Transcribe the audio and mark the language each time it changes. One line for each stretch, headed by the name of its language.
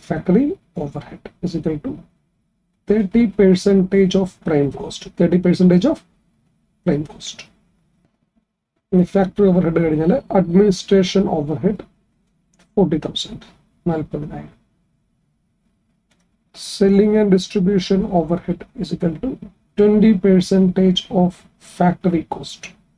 English: Factory overhead is equal to 30% of prime cost. 30% of prime cost.
Malayalam: ഇനി factory over head കഴിഞ്ഞാൽ administration over head 40,000, 40,000.
English: Selling and distribution overhead is equal to 20% of factory cost.